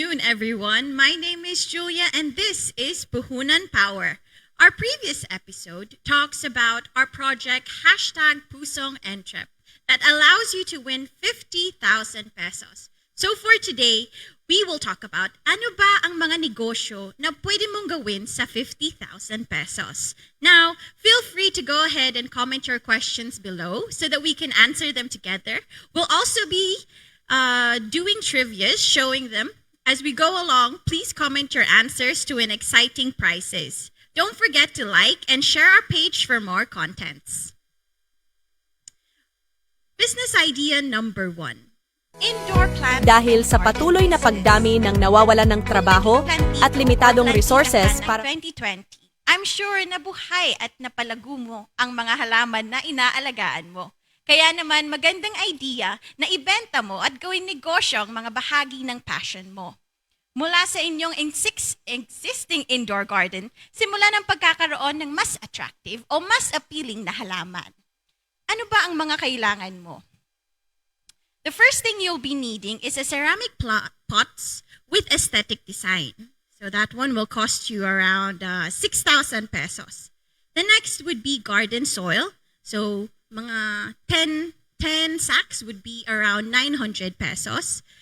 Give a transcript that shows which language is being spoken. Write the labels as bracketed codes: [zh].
[en] everyone. My name is Julia, and this is Puhunan Power. Our previous episode talks about our project #Pusong Entrep that allows you to win 50,000 pesos. So for today, we will talk about [tl] ano ba ang mga negosyo na pwede mong gawin sa 50,000 pesos. [en] Now, feel free to go ahead and comment your questions below so that we can answer them together. We'll also be doing trivia, showing them. As we go along, please comment your answers to win exciting prizes. Don't forget to like and share our page for more contents. Business idea number 1. Indoor plant. [tl] Dahil sa patuloy na pagdami ng nawawalan ng trabaho at limitadong resources para 2020. [en] I'm sure [tl] nabuhay at napalago mo ang mga halaman na inaalagaan mo. Kaya naman magandang idea na ibenta mo at gawing negosyo ang mga bahagi ng passion mo. Mula sa inyong existing indoor garden, simula ng pagkakaroon ng mas attractive o mas appealing na halaman. Ano ba ang mga kailangan mo? [en] The first thing you'll be needing is a ceramic pots with aesthetic design. So that one will cost you around 6,000 pesos. The next would be garden soil. So mga 10 sacks would be around 900 pesos.